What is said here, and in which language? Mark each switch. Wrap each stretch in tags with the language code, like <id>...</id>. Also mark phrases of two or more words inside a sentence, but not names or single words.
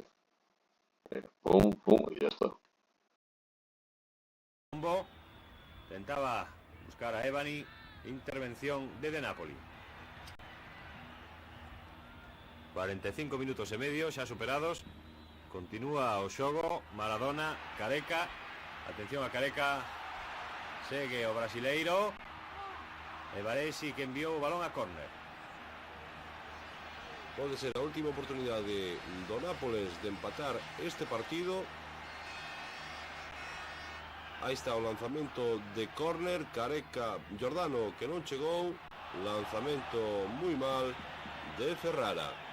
<es>Pum, pum, y ya está.</es> <gl>Tentaba buscar a Ebani, intervención de Napoli.</gl> <es>45 minutos y medio ya superados. Continúa Oxogo, Maradona, Careca.</es> <gl>Atención a Careca. Segue o brasileiro. E Baresi que enviou o balón a córner. Pode ser a última oportunidade do Nápoles de empatar este partido. Aí está o lanzamento de córner, Careca, Giordano que non chegou, lanzamento moi mal de Ferrara.</gl>